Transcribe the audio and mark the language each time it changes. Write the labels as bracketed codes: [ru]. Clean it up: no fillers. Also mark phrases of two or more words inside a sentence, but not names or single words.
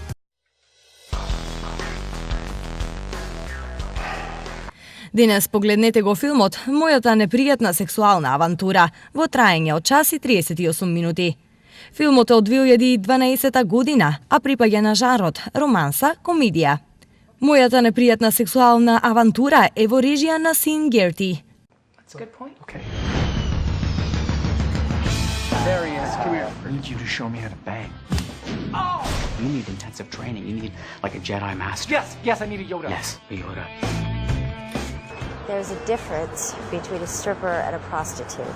[mk] Денес погледнете го филмот Мојата непријатна сексуална авантура во траење од час и 38 минути. Филмот е од 2012 година, а припаѓа на жарот романса, комедија. Мојата непријатна сексуална авантура е во режија на Син Герти. [en] That's a good point. Okay. There he is. Come here. I need you to show me how to bang. Oh! You need intensive training. You need like a Jedi master. Yes, I need a Yoda. Yes, a Yoda. There's a difference between a stripper and a prostitute.